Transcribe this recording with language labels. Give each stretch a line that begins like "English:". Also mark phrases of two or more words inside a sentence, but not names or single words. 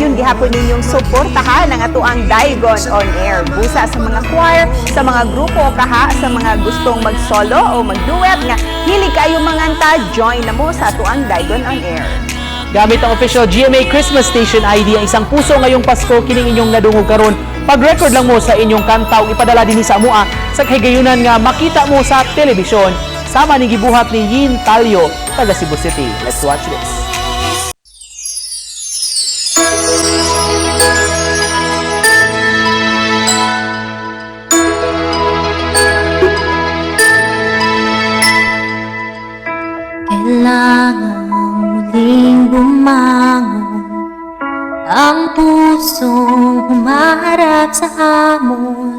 Cebuano: hapon ninyong suportahan ang atuang Daigon on Air. Busa sa mga choir, sa mga grupo kaha, sa mga gustong mag-solo o mag-duet nga hilig kayo manganta, join na mo sa atuang Daigon on Air. Gamit ang official GMA Christmas Station ID ang isang puso ngayong Pasko kining inyong nadungog karon. Pag-record lang mo sa inyong kanta o ipadala dinhi sa amua sa kahigayunan nga makita mo sa telebisyon. Sama ni gibuhat ni Yin Talyo, taga Cebu City.
English: Let's watch this.
Filipino: Kailangan muling bumangon ang pusong humaharap sa hamon.